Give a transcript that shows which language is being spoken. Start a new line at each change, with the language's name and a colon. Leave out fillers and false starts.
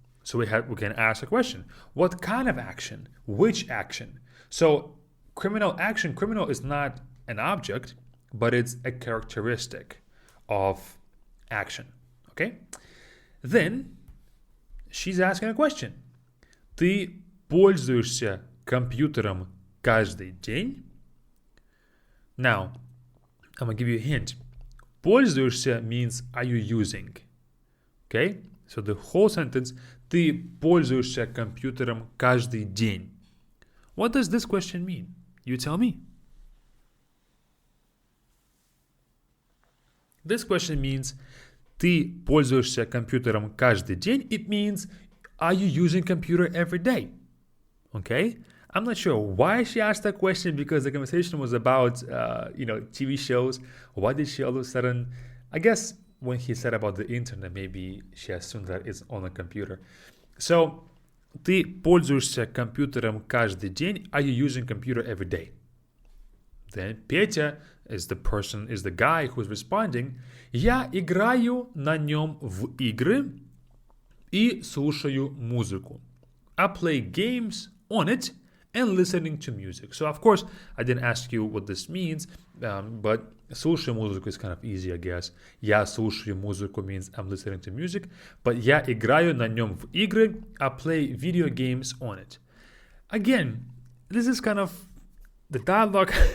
English: So we can ask a question. What kind of action? Which action? So criminal action, criminal is not an object, but it's a characteristic of action. Okay? Then she's asking a question.
Russian: Ты пользуешься компьютером каждый день?
English: Now, I'm going to give you a hint.
Russian: Пользуешься
English: means are you using? Okay? So the whole sentence,
Russian: ты пользуешься компьютером каждый день.
English: What does this question mean? You tell me. This question means
Russian: ты пользуешься компьютером каждый день.
English: It means are you using computer every day? Okay? I'm not sure why she asked that question because the conversation was about, TV shows. Why did she all of a sudden, I guess when he said about the internet, maybe she assumed that it's on a computer.
Russian: So, ты пользуешься компьютером каждый день.
English: Are you using computer every day? Then Петя is the guy who's responding.
Russian: Я играю на нем в игры и слушаю музыку.
English: I play games on it and listening to music. So, of course, I didn't ask you what this means, but
Russian: слушаю музыку
English: is kind of easy, I guess.
Russian: Я слушаю музыку
English: means I'm listening to music, but
Russian: я играю на нем в игры.
English: I play video games on it. Again, this is kind of the dialogue.